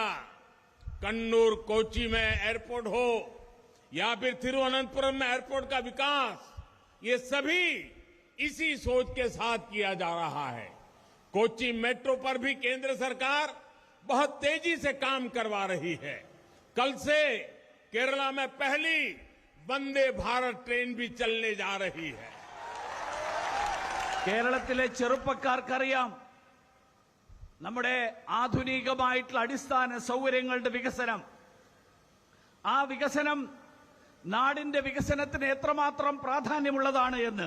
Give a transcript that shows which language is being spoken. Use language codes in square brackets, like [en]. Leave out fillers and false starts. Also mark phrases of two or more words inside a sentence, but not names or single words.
[hi] कन्नूर, कोची में एयरपोर्ट हो या फिर थिरुवनंतपुरम में एयरपोर्ट का विकास, ये सभी इसी सोच के साथ किया जा रहा है। कोची मेट्रो पर भी केंद्र सरकार बहुत तेजी से काम करवा रही है। कल से केरला में पहली वंदे भारत ट्रेन भी चलने जा रही है। [ml] കേരളത്തിലെ ചെറുപ്പക്കാർക്കറിയാം നമ്മുടെ ആധുനികമായിട്ടുള്ള അടിസ്ഥാന സൗകര്യങ്ങളുടെ വികസനം, ആ വികസനം നാടിന്റെ വികസനത്തിന് എത്രമാത്രം പ്രാധാന്യമുള്ളതാണ് എന്ന്.